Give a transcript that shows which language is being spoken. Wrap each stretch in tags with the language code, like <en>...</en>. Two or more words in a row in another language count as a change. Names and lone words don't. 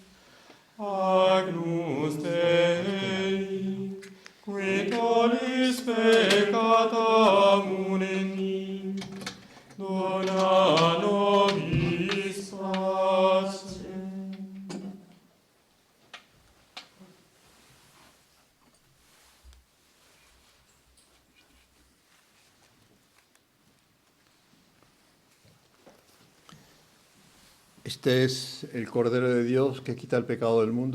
<la>Agnus Dei, qui tollis peccata mundi, dona nobis pace.</la> <es>Este es el Cordero de Dios que quita el pecado del mundo.</es>